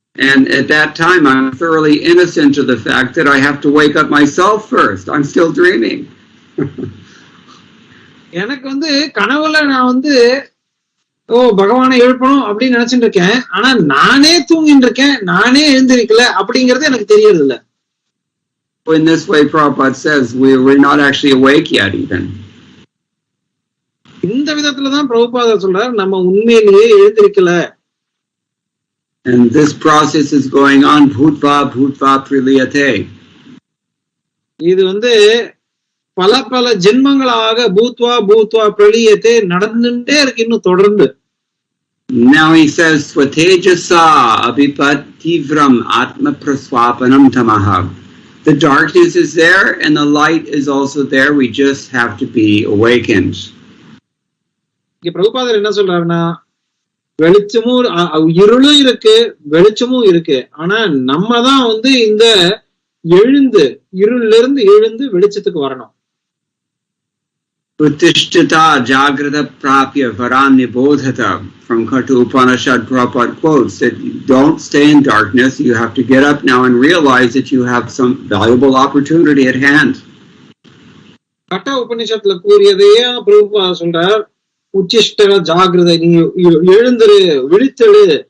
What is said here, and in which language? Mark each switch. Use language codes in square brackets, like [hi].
[en] And at that time I'm thoroughly innocent of the fact that I have to wake up myself first. I'm still dreaming. [ta] எனக்கு வந்து கனவுல நான் வந்து பகவானை எழுப்பணும் அப்படின்னு நினைச்சிட்டு இருக்கேன், ஆனா நானே தூங்கிட்டு இருக்கேன், நானே எழுந்திருக்கல அப்படிங்கறது எனக்கு தெரியறது இல்ல. [en] In this way Prabhupada says we're not actually awake yet even. [ta] இந்த விதத்துலதான் பிரபுபாதா சொல்றார் நம்ம உண்மையிலேயே எழுந்திருக்கல. [en] And this process is going on [sa] bhutva priliyate. [ta] இது வந்து பல ஜென்மங்களாக பூத்வா பிரளியத்தை நடந்துட்டே இருக்கு இன்னும் தொடர்ந்து. [en] Now he says [sa] swatejasa abhipativram atma praswapanam tamaha. [en] The darkness is there and the light is also there. We just have to be awakened. [ta] இங்க பிரபுபாதர் என்ன சொல்றாருன்னா வெளிச்சமும் இருளும் இருக்கு வெளிச்சமும் இருக்கு, ஆனா நம்ம தான் வந்து இந்த இருள்ல இருந்து எழுந்து வெளிச்சத்துக்கு வரணும். [sa] Uttishtata jagrata prapya varanyabodhata. [en] From Katu Upanishad, Prabhupada quotes that you don't stay in darkness, you have to get up now and realize that you have some valuable opportunity at hand. [ta] கட்ட உபநிஷத்துல கூறியதையே பிரபுபாதா சொல்றார், உச்சிஷ்ட ஜாகிரதை, நீ எழுந்துரு விழித்தெழு.